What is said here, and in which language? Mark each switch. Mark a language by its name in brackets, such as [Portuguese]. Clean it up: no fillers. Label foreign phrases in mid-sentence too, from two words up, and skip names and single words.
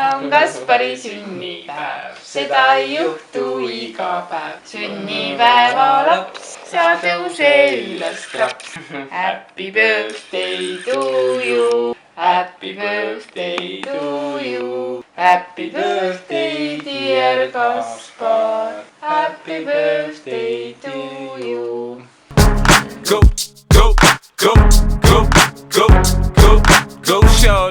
[Estonian] Kaspari sünnipäev, seda ei juhtu iga päev. Sünnipäeva laps, sa tõuse üles laps. [English] Happy birthday to you, happy birthday to you. Happy birthday dear Kaspar, happy birthday to you. Go, go, go, go, go, go, go, shorty.